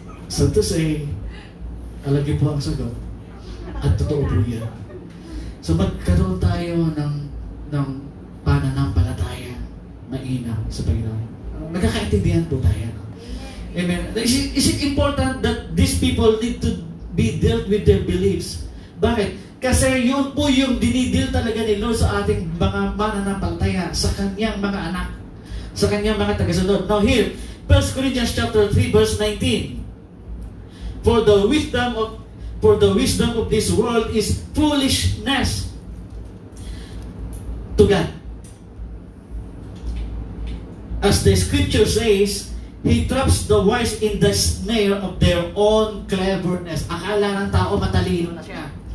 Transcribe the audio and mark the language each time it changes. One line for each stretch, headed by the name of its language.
English: So to say,
Filipino: alam niyo po ang sagot. At totoo po yan. So magkaroon tayo ng pananampalataya na inam sa Panginoon. Magkakaintindihan po tayo. No? Amen.
English: Is it important that these people need to be dealt with their beliefs?
Filipino: Bakit? Kasi yun po yung dinidil talaga ni Lord sa ating mga mananampalataya, sa kanyang mga anak, sa kanyang mga tagasunod.
English: Now here, 1 Corinthians chapter 3 verse 19. For the wisdom of this world is foolishness to God. As the scripture says, He traps the wise in the snare of their own cleverness.
Filipino: Akala ng tao matalino na siya.